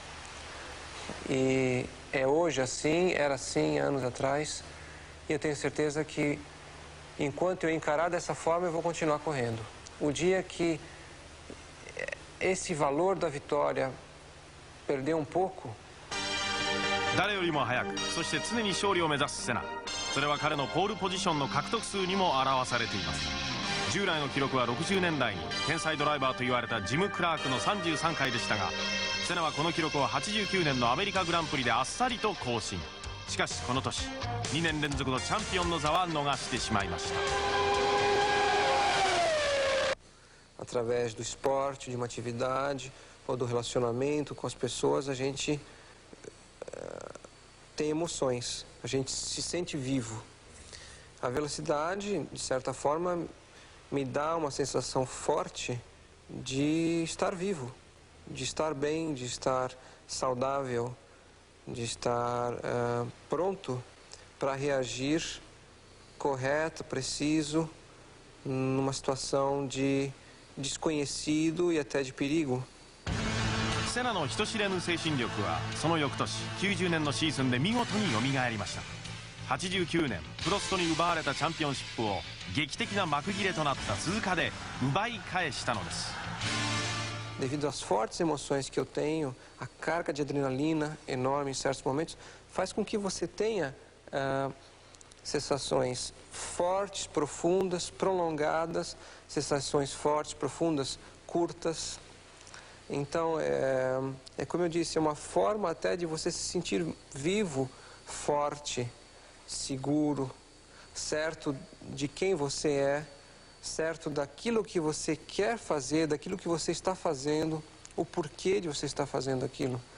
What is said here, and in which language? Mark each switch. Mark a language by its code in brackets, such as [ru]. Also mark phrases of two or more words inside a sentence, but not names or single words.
[pt] E é hoje assim, era assim anos atrás, e eu tenho certeza que enquanto eu encarar dessa forma, eu vou continuar correndo. O dia que esse valor da vitória perder um pouco, [ja] 誰よりも早く、そして常に勝利を目指すセナ。それは彼のポールポジションの獲得数にも表されています。従来の記録は60年代に天才ドライバーと言われたジム・クラークの33回でしたが、セナはこの記録を89年のアメリカグランプリであっさりと更新。しかしこの年2年連続のチャンピオンの座は逃してしまいました。 [pt] através do esporte, de uma atividade ou do relacionamento com as pessoas, a gente tem emoções, a gente se sente vivo. A velocidade, de certa forma, me dá uma sensação forte de estar vivo, de estar bem, de estar saudável, de estar pronto para reagir correto, preciso, numa situação de desconhecido e até de perigo. [ja] セナの人知れぬ精神力はその翌年90年のシーズンで見事によみがえりました。89年プロストに奪われたチャンピオンシップを劇的な幕切れとなった通過で奪い返したのです。 [pt] Devido às fortes emoções que eu tenho, a carga de adrenalina enorme em certos momentos faz com que você tenha sensações fortes, profundas, prolongadas, sensações fortes, profundas, curtas. Então, é como eu disse, é uma forma até de você se sentir vivo, forte, seguro, certo de quem você é, certo daquilo que você quer fazer, daquilo que você está fazendo, o porquê de você estar fazendo aquilo.